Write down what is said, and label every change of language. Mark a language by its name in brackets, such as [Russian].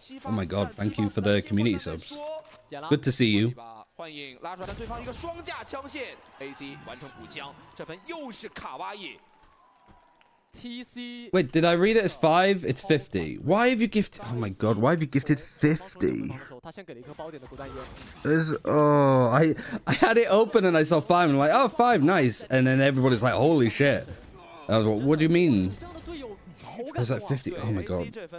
[English] Oh my god, thank you for the community subs. Good to see you. [Chinese] 幻影拉出来，但对方一个双架枪线 ，AC 完成补枪，这分又是卡哇伊。 TEC [English] Wait, did I read it as 5? It's 50. Why have you gifted? Oh my god, why have you gifted 50? [Chinese] 他先给了一颗包点的果断烟。 [English] I had it open and I saw 5 and I'm like, oh, 5, nice. And then everybody's like, holy shit. I was like, what do you mean? Is that 50? Oh my god.